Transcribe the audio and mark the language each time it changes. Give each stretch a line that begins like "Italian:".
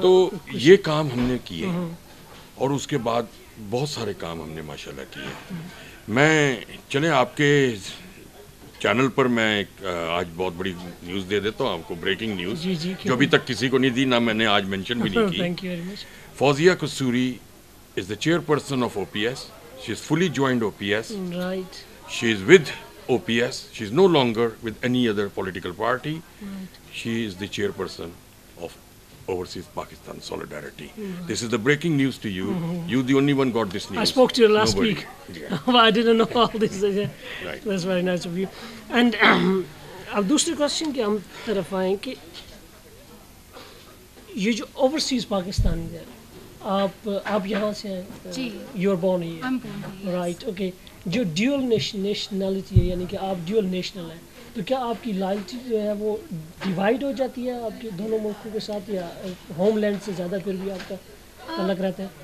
Urdu: تو یہ کام ہم نے کیے، اور اس کے بعد بہت سارے کام ہم نے ماشاءاللہ کیے۔ میں چلیں آپ کے چینل پر میں آج بہت بڑی نیوز دے دیتا ہوں آپ کو، بریکنگ نیوز، جو ابھی تک کسی کو نہیں دی، نہ میں نے آج مینشن بھی نہیں کی۔ Fauzia Kasuri
English: is the chairperson of OPS. She is fully joined OPS. Right. She is with OPS. She is no longer with any other political party. Right. She is the chairperson of Overseas Pakistan Solidarity. This is the breaking news to you. You the only one got this news. I spoke to you last Nobody. week. Yeah. I didn't know all this. Right. That's very nice of you.
Urdu: And اب دوسری question کی ہم طرف آئیں کہ یہ جو overseas Pakistani ہے، آپ یہاں سے ہیں؟ جی
English: You are born here. I'm born here. Right okay.
Urdu: جو ڈیول نیشنلٹی ہے یعنی کہ آپ ڈیول نیشنل ہیں تو کیا آپ کی لائلٹی جو ہے وہ ڈیوائڈ ہو جاتی ہے آپ کے دونوں ملکوں کے ساتھ یا ہوم لینڈ سے زیادہ پھر بھی آپ کا تعلق رہتا ہے؟